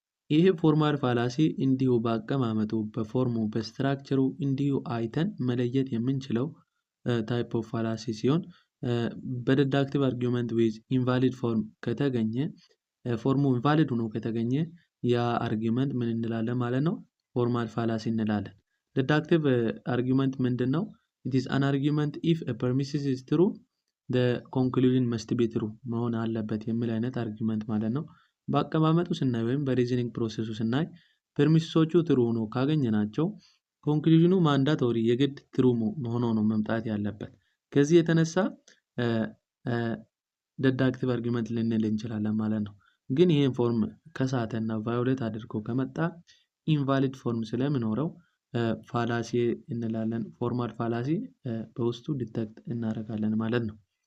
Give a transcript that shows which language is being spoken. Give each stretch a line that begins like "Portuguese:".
Amharic: ይህ ፎርማል ፋላሲ እንዲሁ በአቀማመጡ በፎርሙ በስትራክቸሩ እንዲሁ አይተን መለየት የምንችለው ታይፕ ኦፍ ፋላሲ ሲሆን በዲዳክቲቭ አርጊመንት ዊዝ ኢንቫሊድ ፎርም ከተገኘ ፎርሙ ኢንቫሊድ ሆኖ ከተገኘ ያ አርጊመንት ምን እንላለን ማለት ነው? ፎርማል ፋላሲ እንላለን። ዲዳክቲቭ አርጊመንት ምንድነው?
English: It is an argument if a premises is true ኮንክሉዥን መስት ቢ ትሩ
Amharic: መሆን አለበት የሚል አይነት አርጊመንት ማለት ነው። በአቀማመጡ ስናይ ወይም በሪዝኒንግ ፕሮሰሱ ስናይ ፐርሚሲሶቹ ትሩ ሆኖ ካገኘናቸው ኮንክሉዥኑ ማንዳቶሪ የግድ ትሩ ሆኖ ነው መምጣት ያለበት። ከዚህ የተነሳ ደዳክቲቭ አርጊመንት ልንል እንችላለን ማለት ነው። ግን ይሄን ፎርም ከሳተና ቫዮሌት አድርጎ ከመጣ ኢንቫሊድ ፎርም ስለሚኖረው ፋላሲ እንላለን። ፎርማል ፋላሲ በውስጡ ዲቴክት እናደርጋለን ማለት ነው።